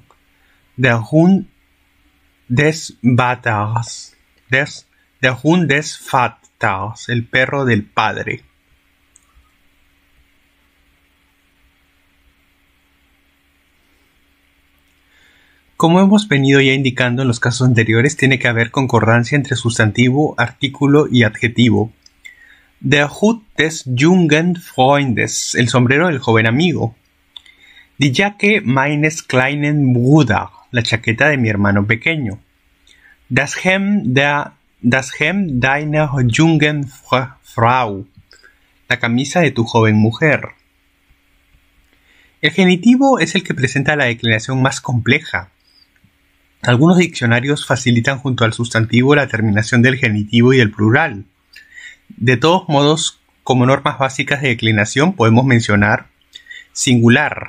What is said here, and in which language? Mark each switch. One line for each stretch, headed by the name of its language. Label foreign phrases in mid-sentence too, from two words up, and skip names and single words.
German: Der Hund des Vaters, der Hund des Vaters,
Spanish: el perro del padre. Como hemos venido ya indicando en los casos anteriores, tiene que haber concordancia entre sustantivo, artículo y adjetivo.
German: Der Hut des jungen Freundes,
Spanish: el sombrero del joven amigo.
German: Die Jacke meines kleinen Bruders,
Spanish: la chaqueta de mi hermano pequeño.
German: Das Hemd deiner jungen Frau,
Spanish: la camisa de tu joven mujer. El genitivo es el que presenta la declinación más compleja. Algunos diccionarios facilitan junto al sustantivo la terminación del genitivo y del plural. De todos modos, como normas básicas de declinación podemos mencionar singular.